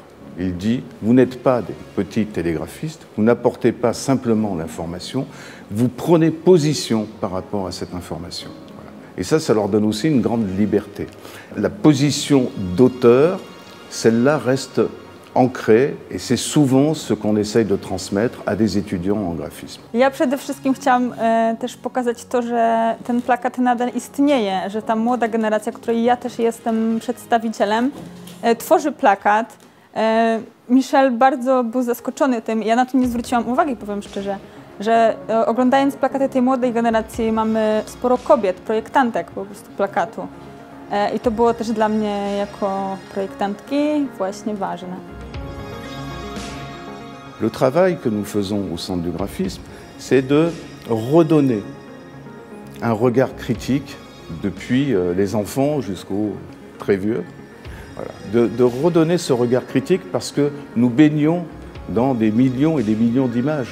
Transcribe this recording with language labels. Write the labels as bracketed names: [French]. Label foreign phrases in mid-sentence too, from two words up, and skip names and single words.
[French] Il dit, vous n'êtes pas des petits télégraphistes, vous n'apportez pas simplement l'information, vous prenez position par rapport à cette information. Et ça leur donne aussi une grande liberté. La position d'auteur, celle-là reste ancrée et c'est souvent ce qu'on essaye de transmettre à des étudiants en graphisme. [Polish] Ja przede wszystkim chciałam też pokazać to, że ten plakat nadal istnieje, że ta młoda generacja, której ja też jestem przedstawicielem, tworzy plakat. Michel bardzo był zaskoczony tym, ja na to nie zwróciłam uwagi, powiem szczerze, że oglądając plakaty tej młodej generacji mamy sporo kobiet, projektantek po prostu plakatu. I to było też dla mnie jako projektantki właśnie ważne. [French] Le travail que nous faisons au Centre du graphisme, c'est de redonner un regard critique depuis les enfants jusqu'aux très vieux. Voilà. De redonner ce regard critique parce que nous baignons dans des millions et des millions d'images.